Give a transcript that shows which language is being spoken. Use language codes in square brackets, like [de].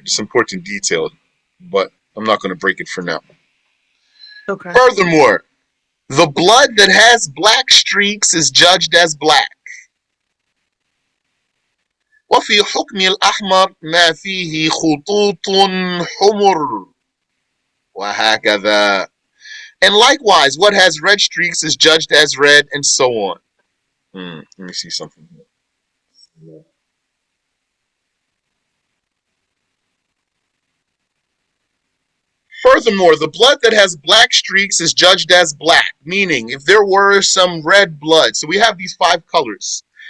[en] It's important detail, but I'm not going to break it for now. Okay. Furthermore, the blood that has black streaks is judged as black. [ar] وفي حكم الأحمر ما فيه خطوط حمر وهكذا. [en] And likewise, what has red streaks is judged as red, and so on. Let me see something here. Furthermore, the blood that has black streaks is judged as black, meaning if there were some red blood, so we have these 5 colors.